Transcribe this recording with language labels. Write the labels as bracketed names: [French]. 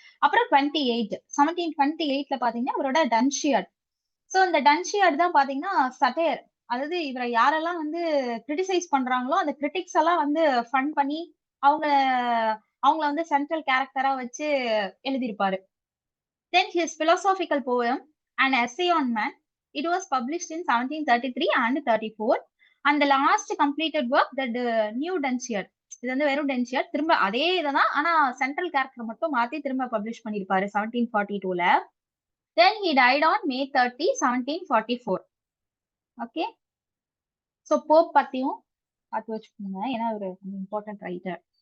[Tamil] அப்புறம் 1728ல பாத்தீங்கன்னா இவரோட டன்ஷியாட். சோ இந்த டன்ஷியாட் தான் பாத்தீங்கன்னா சட்டையர், அதாவது இவரை யாரெல்லாம் வந்து கிரிட்டிசைஸ் பண்றாங்களோ அந்த கிரிட்டிக்ஸ் எல்லாம் வந்து ஃபன் பண்ணி அவங்க அவங்கள வந்து சென்ட்ரல் கேரக்டரா வச்சு எழுதியிருப்பாரு. [English] Then his philosophical poem, An Essay on Man, it was published in 1733 and 34. And the last completed work, the New Dunciad. [Tamil] இது வந்து வெறும் டென்சியர், திரும்ப அதே இதுதான், ஆனா சென்ட்ரல் கேரக்டர் மட்டும் மாத்தி திரும்ப பப்ளிஷ் பண்ணிருப்பாரு 1742ல. [English] Then he died on May 30, 1744. [Tamil] Okay, so Pope பத்தியும் பார்த்து வச்சுக்கோங்க, ஏன்னா ஒரு இம்பார்ட்டன்ட் ரைட்டர்.